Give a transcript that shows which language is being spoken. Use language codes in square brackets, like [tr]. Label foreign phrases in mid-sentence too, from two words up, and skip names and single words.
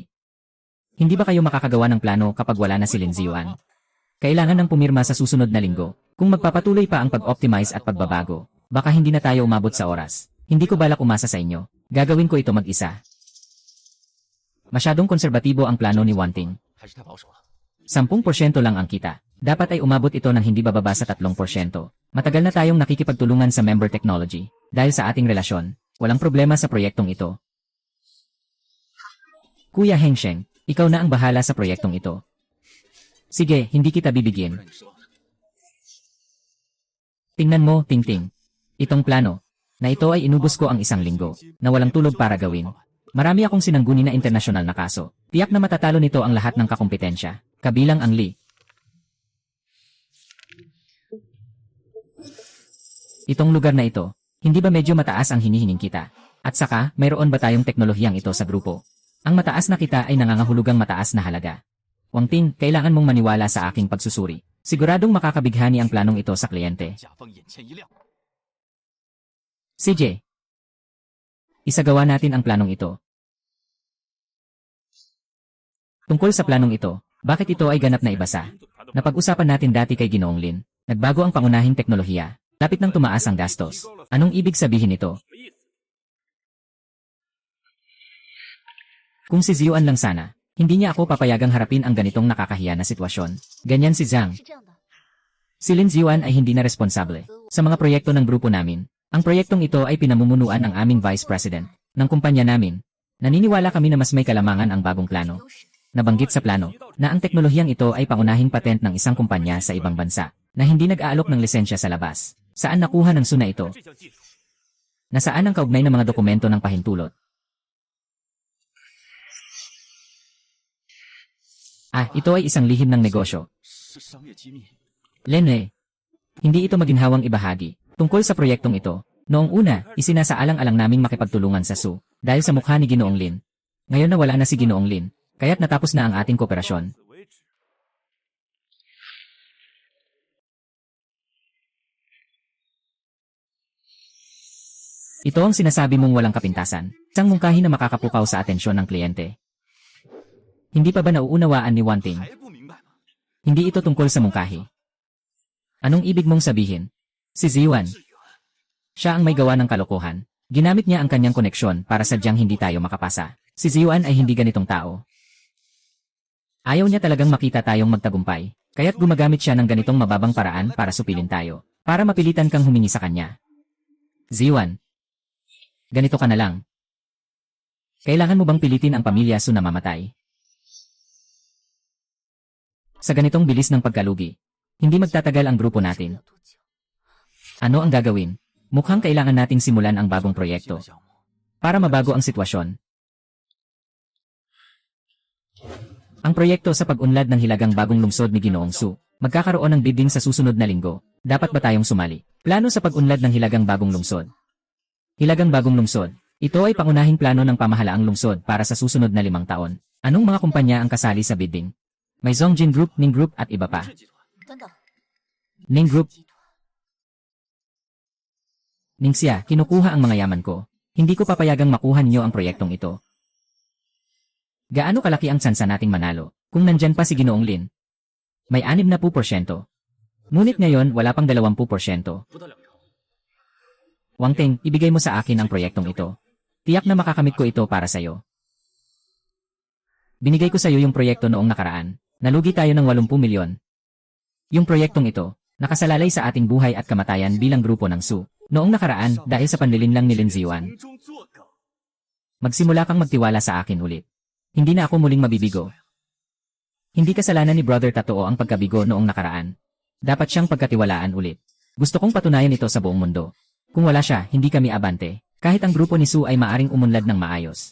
[tl] Hindi ba kayo makakagawa ng plano kapag wala na si Lin Ziyuan? Kailangan ng pumirma sa susunod na linggo. Kung magpapatuloy pa ang pag-optimize at pagbabago, baka hindi na tayo umabot sa oras. Hindi ko balak umasa sa inyo. Gagawin ko ito mag-isa. Masyadong konserbatibo ang plano ni Wanting. [zh] 还是太保守了。 [tl] 10% lang ang kita. Dapat ay umabot ito ng hindi bababa sa 3%. Matagal na tayong nakikipagtulungan sa [en] member technology. [tl] Dahil sa ating relasyon, walang problema sa proyektong ito. Kuya Hengsheng, ikaw na ang bahala sa proyektong ito. Sige, hindi kita [zh] 不 [tl] bibigyan. [zh] 让你失望。 [tl] Tingnan mo, Tingting. Itong plano, na ito ay inubos ko ang isang linggo, na walang tulog para gawin. Marami akong sinangguni na internasyonal na kaso. Tiyak na matatalo nito ang lahat ng kakumpetensya, kabilang ang Li. Itong lugar na ito, hindi ba medyo mataas ang hinihinging kita? At saka, mayroon ba tayong teknolohiyang ito sa grupo? Ang mataas na kita ay nangangahulugang mataas na halaga. Wangting, kailangan mong maniwala sa aking pagsusuri. Siguradong makakabighani ang planong ito sa kliyente. [zh] 甲方眼前一亮， [tl] CJ, isagawa natin ang planong ito. Tungkol sa planong ito, bakit ito ay ganap na ibasa? Napag-usapan natin dati kay Ginoong Lin. Nagbago ang pangunahing teknolohiya. Lapit nang tumaas ang gastos. Anong ibig sabihin nito? Kung si Ziyuan lang sana, hindi niya ako papayagang harapin ang ganitong nakakahiya na sitwasyon. Ganyan si Zhang. [zh] 是这样的， [tl] Si Lin Ziyuan ay hindi na responsable sa mga proyekto ng grupo namin. Ang proyektong ito ay pinamumunuan ng aming [en] Vice President [tl] ng kumpanya namin. Naniniwala kami na mas may kalamangan ang bagong plano. [zh] 优势 [tl] Nabanggit sa plano na ang teknolohiyang ito ay pangunahing patent ng isang kumpanya sa ibang bansa na hindi nag-aalok ng lisensya sa labas. Saan nakuha ng SU na ito? [zh] 这项技术 [tl] Nasaan ang kaugnay ng mga dokumento ng pahintulot? Ito ay isang lihim ng negosyo. [zh] 是商业机密。 [tl] Lene, hindi ito maginhawang ibahagi. Tungkol sa proyektong ito, noong una, isinasaalang-alang naming makipagtulungan sa SU dahil sa mukha ni Ginoong Lin. Ngayon na wala na si Ginoong Lin, kaya't natapos na ang ating kooperasyon. [zh] 此为止。 [tl] Ito ang sinasabi mong walang kapintasan, isang mungkahi na makakapukaw sa atensyon ng kliyente. Hindi pa ba nauunawaan ni Wanting? [zh] 还不明白吗？ [tl] Hindi ito tungkol sa mungkahi. Anong ibig mong sabihin? Si Ziyuan. [zh] 志远， [tl] Siya ang may gawa ng kalokohan. Ginamit niya ang kanyang koneksyon para sadyang hindi tayo makapasa. Si Ziyuan ay hindi ganitong tao. Ayaw niya talagang makita tayong magtagumpay, kaya't gumagamit siya ng ganitong mababang paraan para supilin tayo, para mapilitan kang humingi sa kanya. Ziyuan, ganito ka na lang. Kailangan mo bang pilitin ang pamilya Su na mamatay? Sa ganitong bilis ng pagkalugi, hindi magtatagal ang grupo [zh] 不 [tl] natin. [zh] 了多久， [tl] Ano ang gagawin? Mukhang kailangan nating simulan ang bagong proyekto [zh] 项目 [tl] para mabago ang sitwasyon. Ang proyekto sa pag-unlad ng hilagang bagong lungsod ni Ginoong Su, magkakaroon ng bidding sa susunod na linggo. Dapat ba tayong sumali? Plano sa pag-unlad ng hilagang bagong lungsod. Hilagang bagong lungsod. Ito ay pangunahing plano ng pamahalaang lungsod para sa susunod na 5 taon. Anong mga kumpanya ang kasali sa bidding? May Zongjin Group, Ning Group at iba pa. [zh] 是集团，等等， Ning Group, 集团 [tl] Ningxia, kinukuha ang mga yaman ko. Hindi ko papayagang makuha niyo ang proyektong ito. Gaano kalaki ang tsansa nating manalo kung nandyan pa si Ginoong Lin? May 60%. Ngunit ngayon wala pang 20%. [zh] 不到2成。 [tl] Wangting, ibigay mo sa akin ang proyektong ito. Tiyak na makakamit ko ito para sa'yo. Binigay ko sa'yo yung proyekto noong nakaraan. Nalugi tayo ng 80 milyon. Yung proyektong ito, nakasalalay sa ating buhay at kamatayan bilang grupo ng Su. Noong nakaraan, dahil sa panlilinlang ni Lin Ziyuan, [zh] 从中作梗。 [tl] magsimula kang magtiwala sa akin ulit. Hindi na ako muling mabibigo. Hindi kasalanan ni Brother Tatoo ang pagkabigo noong nakaraan. Dapat siyang pagkatiwalaan ulit. Gusto kong patunayan ito sa buong mundo. Kung wala siya, hindi kami abante. Kahit ang grupo ni Su ay maaring umunlad ng maayos.